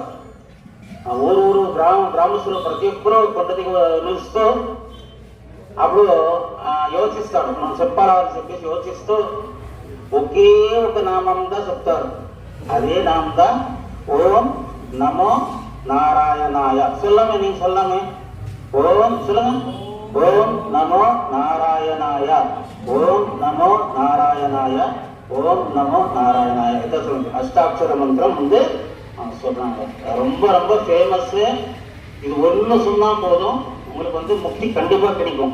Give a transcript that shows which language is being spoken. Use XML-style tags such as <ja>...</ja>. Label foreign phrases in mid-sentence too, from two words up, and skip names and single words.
<te>ఊరు గ్రామస్తులు ప్రతి ఒక్కరూ కొండ దిగు నిలుస్తూ అప్పుడు యోచిస్తాడు, మనం చెప్పాలని చెప్పేసి యోచిస్తూ ఒకే ఒక నామంగా చెప్తారు. అదే నామంగా</te> <sa>ओं नमो नारायणाय.</sa> <ta>சொல்லமே நீ சொல்லமே ஓம் சொல்லுங்க.</ta> <sa>ओं नमो नारायणाय, ओं नमो नारायणाय, ओं नमो नारायणाय.</sa> <ta>இதை சொல்லுங்க. அஷ்டாட்சர மந்திரம் வந்து சொல்றாங்க. ரொம்ப ரொம்ப ஃபேமஸ். இது ஒன்று சொன்னா போதும், உங்களுக்கு வந்து முக்தி கண்டிப்பா கிடைக்கும்.</ta>